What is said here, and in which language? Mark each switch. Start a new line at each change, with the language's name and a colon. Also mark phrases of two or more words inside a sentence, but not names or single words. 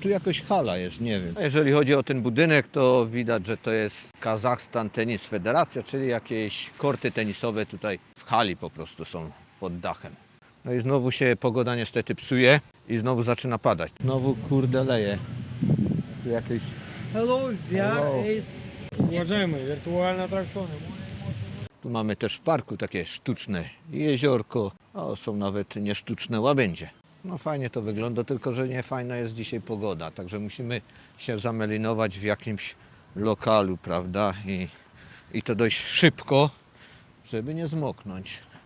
Polish: Tu jakoś hala jest, nie wiem. Jeżeli chodzi o ten budynek, to widać, że to jest Kazachstan Tenis Federacja, czyli jakieś korty tenisowe tutaj w hali po prostu są pod dachem. No i znowu się pogoda niestety psuje i znowu zaczyna padać. Znowu kurde leje. Tu jakieś... Hello, Hello.
Russian: jest уважаемые виртуальные аттракционы.
Polish: Tu mamy też w parku takie sztuczne jeziorko, a są nawet niesztuczne łabędzie. No fajnie to wygląda, tylko że nie fajna jest dzisiaj pogoda, także musimy się zamelinować w jakimś lokalu, prawda? I to dość szybko, żeby nie zmoknąć.